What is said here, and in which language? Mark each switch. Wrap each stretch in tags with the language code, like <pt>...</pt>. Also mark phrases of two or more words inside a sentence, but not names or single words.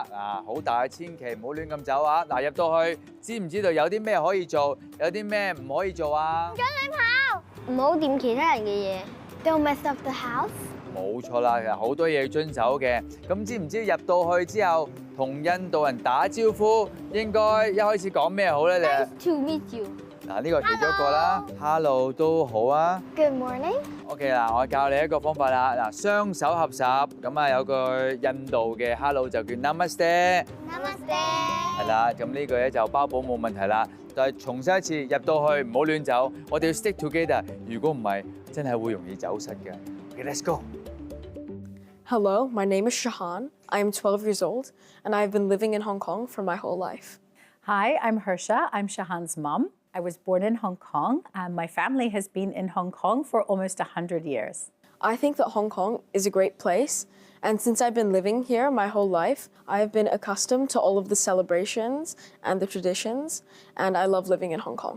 <yue>好大，千祈唔好亂咁走啊！入到去，知唔知道有啲咩可以做，有啲咩唔可以做啊？唔准你跑！唔好掂其他人嘅嘢。</yue> <en>Don't mess up the house。</en> <yue>冇錯啦，其實好多嘢要遵守嘅。咁知唔知入到去之後，同印度人打招呼，應該一開始講咩好咧？你</yue> <en>Nice to meet you。</en> <yue>嗱，呢個其中一個啦 ，Hello 都好啊。</yue> <en>Good morning。</en> <yue>OK 嗱，我教你一個方法啦。嗱，雙手合十，咁啊有個印度嘅 Hello 就叫 Namaste。 Namaste。係啦，咁呢句咧就包保冇問題啦。但係重申一次，入到去唔好亂走，我哋要</yue> <en>stick together。</en> <yue>如果唔係，真係會容易走失嘅。OK，</yue> <en>let's go。 Hello, my name is Shahan. I am 12 years old, and I've been living in Hong Kong for my whole life. Hi, I'm Harsha. I'm Shahan's mom. I was born in Hong Kong, and my family has been in Hong Kong for almost 100 years. I think that Hong Kong is a great place, and since I've been living here my whole life, I have been accustomed to all of the celebrations and the traditions, and I love living in Hong Kong.</en>